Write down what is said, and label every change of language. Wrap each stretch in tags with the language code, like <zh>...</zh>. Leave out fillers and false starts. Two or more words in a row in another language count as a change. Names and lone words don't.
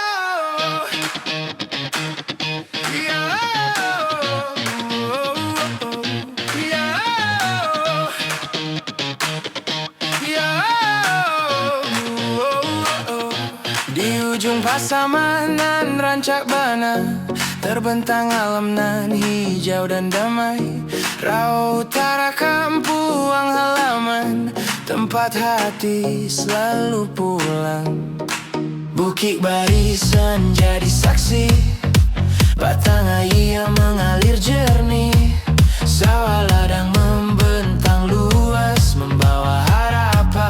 <min>Di ujung Pasaman nan rancak bana, terbentang alam nan hijau dan damai. Raau Utara kampuang halaman, tempat hati selalu pulang.</min> <id>Bukit barisan jadi saksi, batang air mengalir jernih. Sawah ladang membentang luas, membawa harapan.</id>